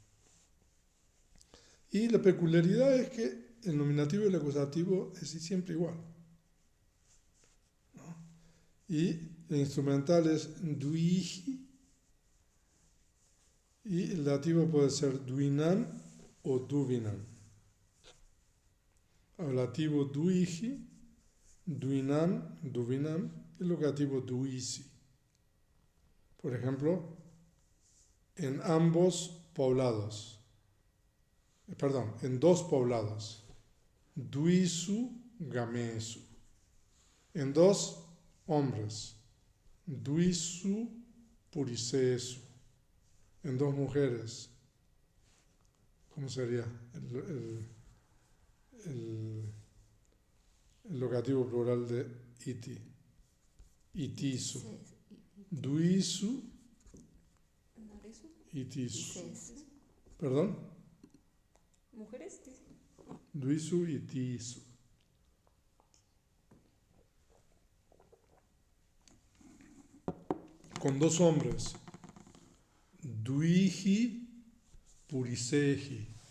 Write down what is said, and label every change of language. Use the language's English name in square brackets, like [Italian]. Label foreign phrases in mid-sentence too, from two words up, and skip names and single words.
[Spanish] Y la peculiaridad es que el nominativo y el acusativo es siempre igual, ¿no? Y el instrumental es duiji y el dativo puede ser duinan o duvinan. Ablativo [Pali] duiji, duinan, duvinan [Spanish] y el locativo duisi. Por ejemplo, en dos poblados, [Pali] duisu gamesu. [Spanish] En dos hombres, [Pali] duisu purisesu. [Spanish] En dos mujeres, ¿cómo sería el locativo plural de iti? [Pali] itisu. Duisu, itisu. [Spanish] ¿Perdón? ¿Mujeres? [Pali] Duisu, itisu. [Spanish] Con dos hombres. [Pali] Duiji, puriseji.